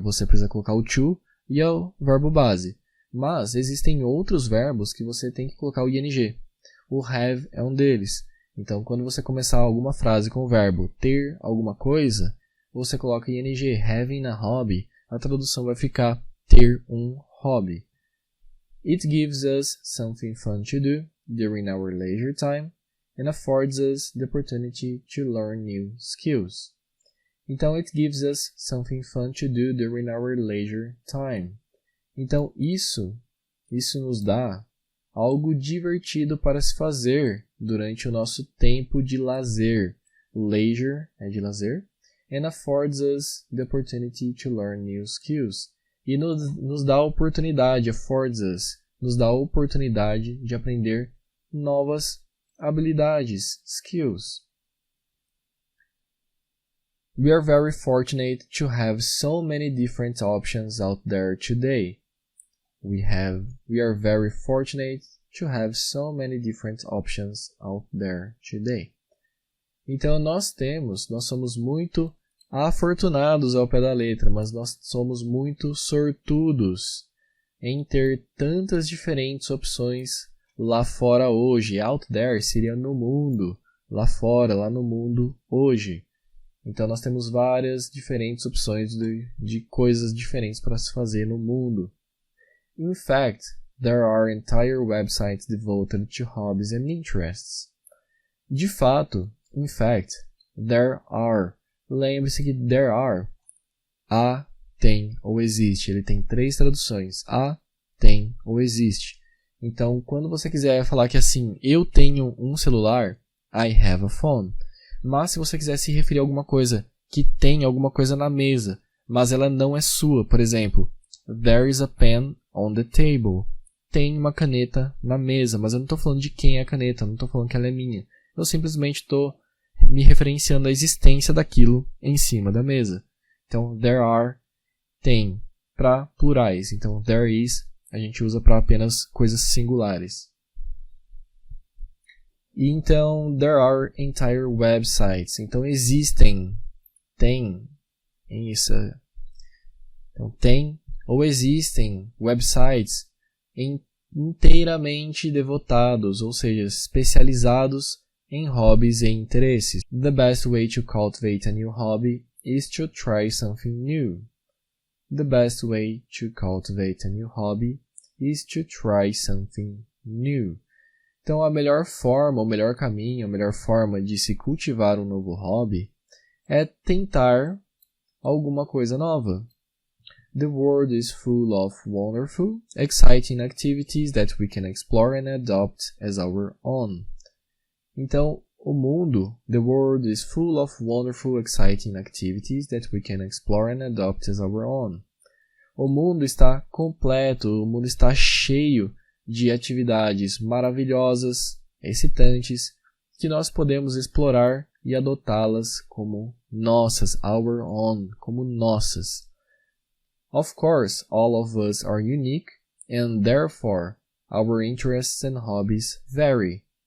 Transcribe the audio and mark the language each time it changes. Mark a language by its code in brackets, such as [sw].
[pt] Você precisa colocar o to e é o verbo base. Mas existem outros verbos que você tem que colocar o ing. O have é um deles. Então, quando você começar alguma frase com o verbo ter alguma coisa, você coloca ing, [en] having a hobby, [pt] a tradução vai ficar ter um hobby. [en] It gives us something fun to do during our leisure time and affords us the opportunity to learn new skills. Então, it gives us something fun to do during our leisure time. [pt] Então, isso nos dá algo divertido para se fazer durante o nosso tempo de lazer. Leisure é de lazer. [en] And affords us the opportunity to learn new skills. [pt] E nos dá a oportunidade, [en] affords us, [pt] nos dá a oportunidade de aprender novas habilidades, skills. [en] We are very fortunate to have so many different options out there today. We are very fortunate to have so many different options out there today. [pt] Então nós somos muito Afortunados ao pé da letra, mas nós somos muito sortudos em ter tantas diferentes opções lá fora hoje. Out there seria no mundo, lá fora, lá no mundo hoje. Então nós temos várias diferentes opções de coisas diferentes para se fazer no mundo. [en] In fact, there are entire websites devoted to hobbies and interests. [pt] De fato, [en] in fact, there are. [pt] Lembre-se que there are. Há, tem ou existe. Ele tem 3 traduções. Há, tem ou existe. Então, quando você quiser falar que assim, eu tenho um celular, [en] I have a phone. [pt] Mas se você quiser se referir a alguma coisa que tem alguma coisa na mesa, mas ela não é sua, por exemplo, [en] there is a pen on the table. [pt] Tem uma caneta na mesa, mas eu não estou falando de quem é a caneta, não estou falando que ela é minha. Eu simplesmente estou me referenciando à existência daquilo em cima da mesa. Então, there are, tem, para plurais. Então, there is, a gente usa para apenas coisas singulares. [en] E então, there are entire websites. [pt] Então, existem, tem, isso. Então, tem ou existem websites inteiramente devotados, ou seja, especializados em hobbies e interesses. [en] The best way to cultivate a new hobby is to try something new. The best way to cultivate a new hobby is to try something new. [pt] Então, a melhor forma, o melhor caminho, a melhor forma de se cultivar um novo hobby é tentar alguma coisa nova. [en] The world is full of wonderful, exciting activities that we can explore and adopt as our own. Então, [pt] o mundo, [en] the world is full of wonderful, exciting activities that we can explore and adopt as our own. [pt] O mundo está completo, o mundo está cheio de atividades maravilhosas, excitantes, que nós podemos explorar e adotá-las como nossas, [en] our own, [pt] como nossas. [en] Of course, all of us are unique, and therefore, our interests and hobbies vary.